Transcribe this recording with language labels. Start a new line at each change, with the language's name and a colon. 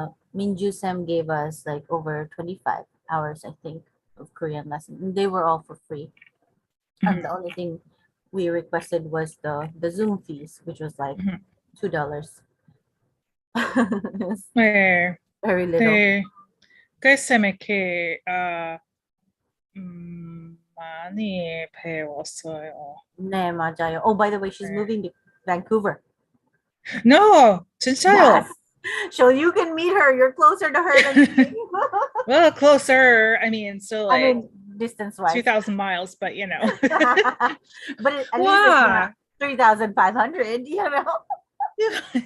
English: Minju Sem gave us like over 25 hours, I think, of Korean lessons. And they were all for free. And the only thing we requested was the Zoom fees, which was like $2. 네. Very little. 네.
Korean: 글쌤에게 많이 배웠어요. 네, 맞아요.
English: Oh, by the way, she's moving to Vancouver. No,
Korean: 진짜요.
English: Yes. So you can meet her. You're closer to her than me. Well, closer. I mean, still like, I mean, distance-wise. 2,000 miles, but you know. But at least it's not 3,500, you know.